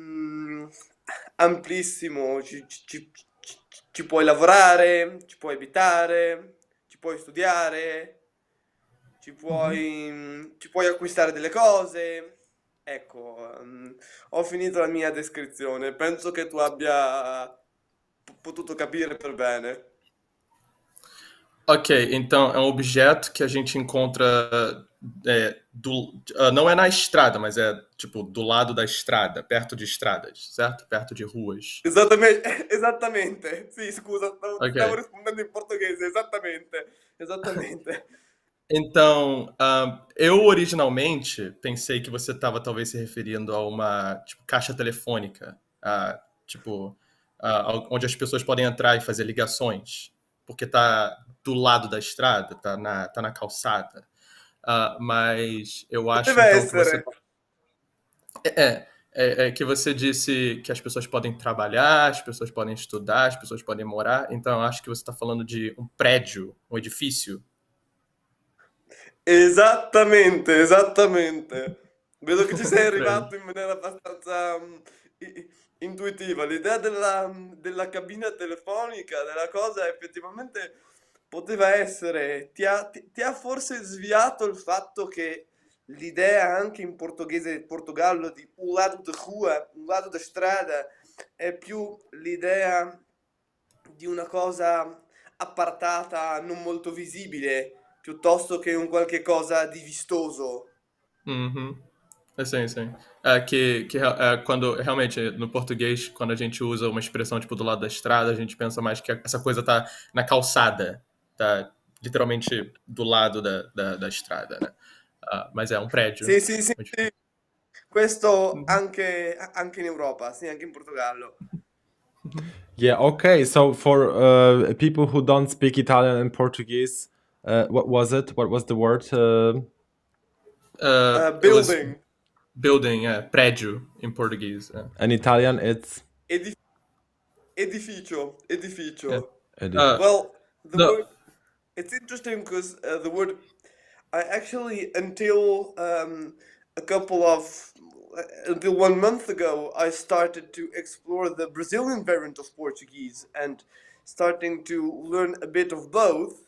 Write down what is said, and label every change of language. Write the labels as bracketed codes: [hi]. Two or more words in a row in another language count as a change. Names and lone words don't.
[it] amplissimo, ci puoi lavorare, ci puoi abitare, ci puoi studiare, ci puoi acquistare delle cose. Ecco, ho finito la mia descrizione. Penso che tu abbia potuto capire per bene. [pt] Ok, então é um objeto que a gente encontra não é na estrada, mas é tipo do lado da estrada, perto de estradas, certo? Perto de ruas. [it] Esattamente. Sì, scusa, Ok. stavo rispondendo in portoghese. Esattamente. [pt] Então, eu originalmente pensei que você estava talvez se referindo a uma tipo, caixa telefônica, onde as pessoas podem entrar e fazer ligações, porque está do lado da estrada, tá na calçada. Mas eu acho [it] Deve [pt] então que você [it] essere. [pt] que você disse que as pessoas podem trabalhar, as pessoas podem estudar, as pessoas podem morar. Então, eu acho que você está falando de um prédio, um edifício. [it] Esattamente. Vedo che ci sei arrivato in maniera abbastanza intuitiva. L'idea della cabina telefonica, della cosa, effettivamente poteva essere. Ti ha forse sviato il fatto che l'idea anche in portoghese del Portogallo di un lato [pt] de rua, [it] un lato da strada, è più l'idea di una cosa appartata, non molto visibile, piuttosto che un qualche cosa di vistoso. [pt] Uhum. Sim, sim. Quando realmente no português, quando a gente usa uma expressão tipo do lado da estrada, a gente pensa mais que essa coisa tá na calçada, tá literalmente do lado da estrada, né? Mas é um prédio. [it] Sì, sì, sì, sì. Questo Uhum. anche in Europa, sì, anche in Portogallo. [en] Yeah, okay. So for people who don't speak Italian and Portuguese, what was it? What was the word? It was Building. building, prédio in Portuguese. In Italian, it's [it] Edif- edificio. [en] Yeah. [it] Edificio. edif. [en] Well, the No, word, it's interesting because the word, I actually, a couple of, until 1 month ago, I started to explore the Brazilian variant of Portuguese and starting to learn a bit of both.